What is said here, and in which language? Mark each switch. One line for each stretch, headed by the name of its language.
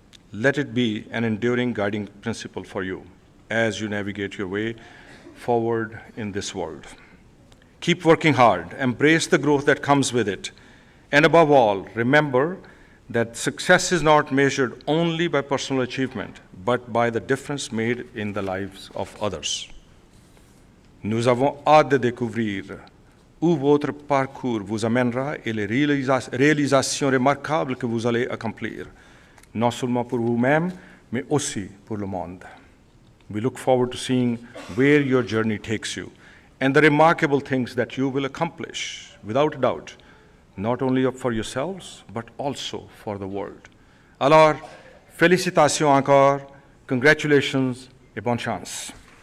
English: Let it be an enduring guiding principle for you as you navigate your way forward in this world. Keep working hard, embrace the growth that comes with it, and above all, remember that success is not measured only by personal achievement, but by the difference made in the lives of others.
French: Nous avons hâte de découvrir où votre parcours vous amènera et les réalisations remarquables que vous allez accomplir, non seulement pour vous-même, mais aussi pour le monde.
English: We look forward to seeing where your journey takes you and the remarkable things that you will accomplish, without a doubt, not only for yourselves, but also for the world.
French: Alors, félicitations encore,
English: congratulations,
French: et bonne chance.